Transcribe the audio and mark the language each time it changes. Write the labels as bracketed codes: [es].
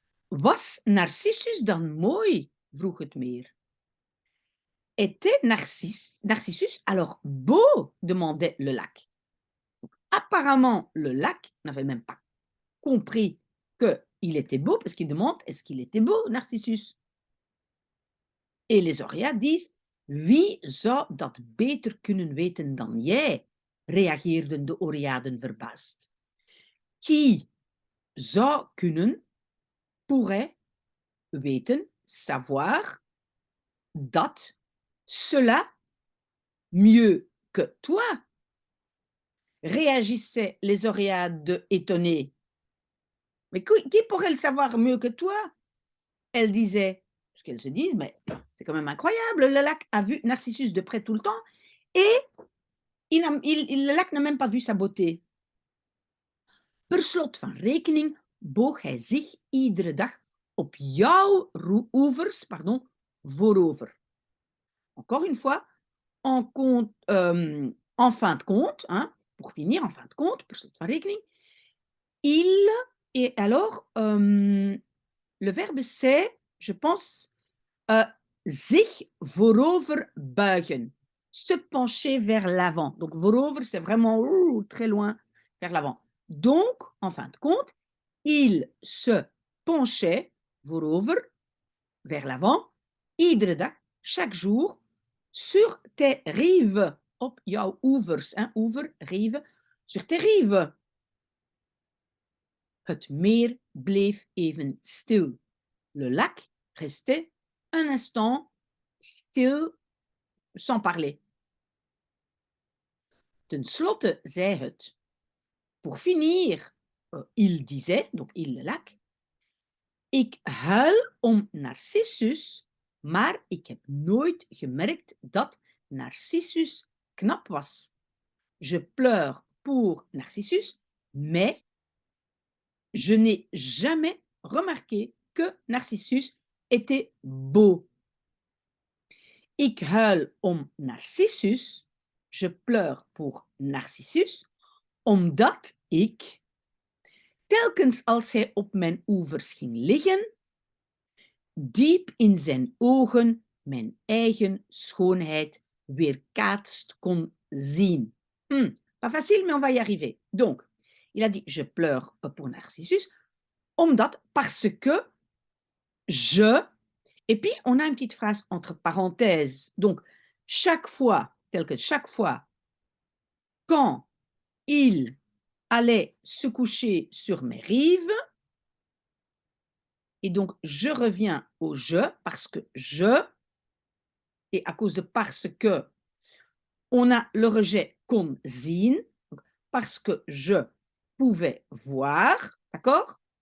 [nl] Was Narcissus dan mooi? Vroeg het meer. [fr] Était Narcissus alors beau? Demandait le lac. Donc, apparemment, le lac n'avait même pas compris qu'il était beau, parce qu'il demande, est-ce qu'il était beau, Narcissus? Et les Oréades disent, [nl] wie zou dat beter kunnen weten dan jij? Reageerden de Oréaden verbaasd. Qui zou kunnen, pourrait, weten, savoir, dat, cela, [fr] mieux que toi? Réagissaient les Oréades étonnées. Mais qui pourrait le savoir mieux que toi? Elles disaient, parce qu'elles se disent, mais c'est quand même incroyable, le lac a vu Narcissus de près tout le temps et le lac n'a même pas vu sa beauté. [nl] Per slot van rekening boog hij zich iedere dag op jouw oevers voorover. [fr] Encore une fois, en fin de compte, hein, pour finir, en fin de compte, [nl] per slot van rekening, [fr] il et alors, le verbe c'est, je pense, [nl] zich voorover buigen, [fr] se pencher vers l'avant. Donc voorover, c'est vraiment très loin vers l'avant. Donc, en fin de compte, il se penchait voorover, vers l'avant, [nl] iedere dag, [fr] chaque jour, sur tes rives, [nl] op jouw oevers, [fr] hein, oever, rive, sur tes rives. [nl] Het meer bleef even stil. [fr] Le lac restait un instant stil, sans parler. [nl] Ten slotte zei het. [fr] Pour finir, il disait, donc il le lac, [nl] ik huil om Narcissus, maar ik heb nooit gemerkt dat Narcissus knap was. [fr] Je pleure pour Narcissus, mais je n'ai jamais remarqué que Narcissus était beau. [nl] Ik huil om Narcissus, [fr] je pleure pour Narcissus, [nl] omdat ik, telkens als hij op mijn oevers ging liggen, diep in zijn ogen mijn eigen schoonheid weerkaatst kon zien. [fr] Pas facile, mais on va y arriver. Donc, il a dit, je pleure pour Narcissus, omdat, parce que, je, et puis on a une petite phrase entre parenthèses. Donc, chaque fois, tel que chaque fois, quand il allait se coucher sur mes rives, et donc je reviens au je, parce que je, et à cause de parce que, on a le rejet [nl] kon zien, [fr] parce que je pouvais voir, d'accord?